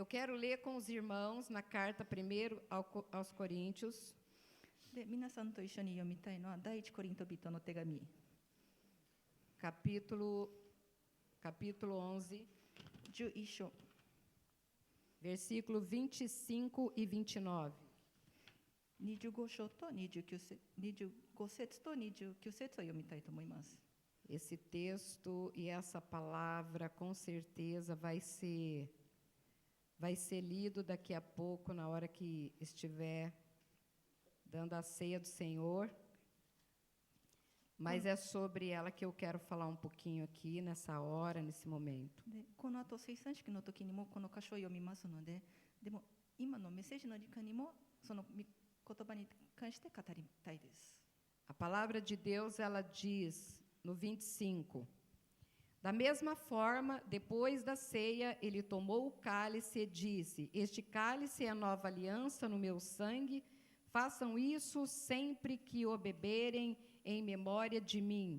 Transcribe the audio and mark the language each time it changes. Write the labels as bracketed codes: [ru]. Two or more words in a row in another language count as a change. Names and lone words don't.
[pt] quero ler com os irmãos na carta primeiro aos Coríntios, [ja] で、皆さんと一緒に読みたいのは第一コリント人の手紙 [pt] capítulo 11, [ja] 11章 [pt] versículo 25 e 29. [ja] 25 章と29節、25節と29節を読みたいと思います。 [pt] Esse texto e essa palavra com certeza vai ser lido daqui a pouco, na hora que estiver dando a ceia do Senhor. Mas é sobre ela que eu quero falar um pouquinho aqui, nessa hora, nesse momento. [ja] で、この後聖餐式の時にもこの箇所を読みますので、でも今のメッセージの時間にもその言葉に関して語りたいです。 [pt] A palavra de Deus, ela diz no 25: Da mesma forma, depois da ceia, ele tomou o cálice e disse: Este cálice é a nova aliança no meu sangue. Façam isso sempre que o beberem em memória de mim.